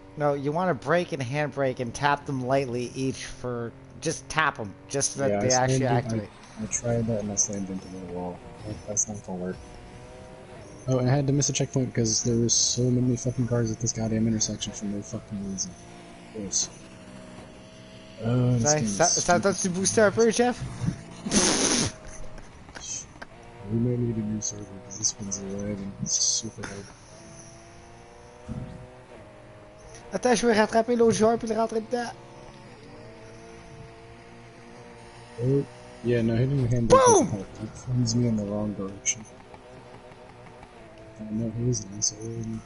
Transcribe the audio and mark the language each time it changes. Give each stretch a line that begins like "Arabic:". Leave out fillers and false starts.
English: No, you want to brake and handbrake and tap them lightly each for... Just tap them, just so that they actually activate. I tried that and I slammed into the wall. That's not gonna work. Oh, and I had to miss a checkpoint because there was so many fucking cars at this goddamn intersection for no fucking reason. Yes.
French: Ça t'a-tu boosté un peu, Jeff?
English: We might need a new server because this one's lagging. It's super hard.
French: Attends, je vais rattraper l'autre joueur puis le rentrer dedans.
English: Oh, yeah, no, hitting the handbrake doesn't help. It throws me in the wrong direction. I know he's an asshole.